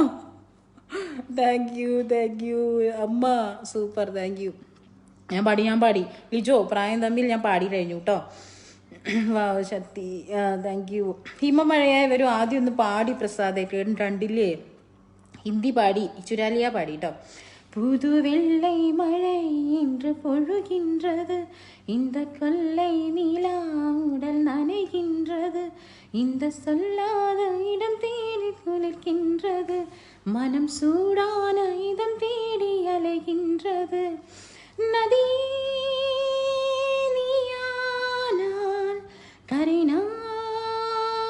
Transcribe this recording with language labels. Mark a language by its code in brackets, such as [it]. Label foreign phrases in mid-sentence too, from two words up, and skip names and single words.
[en] thank you amma, super, thank you. [ml] ഞാൻ പാടി ലിജോ പ്രായം തമ്മിൽ ഞാൻ പാടി കഴിഞ്ഞു കേട്ടോ. വാവ് ശക്തി, [en] thank you. [ml] ഹിമമഴയായി വരും. ആദ്യം ഒന്ന് പാടി പ്രസാദേ, കേട്ടില്ലേ? ഹിന്ദി പാടി, ചുരാലിയ പാടി കേട്ടോ. [ta] புது வெள்ளை மழை இன்று பொழுகின்றது, இந்த கொல்லை நிலா உடல் நனைகின்றது, இந்த சொல்லாத இடம் தேடி குளிர்கின்றது, மனம் சூடான இதம் தேடி அலைகின்றது, நதி நீயானால் கரை நான்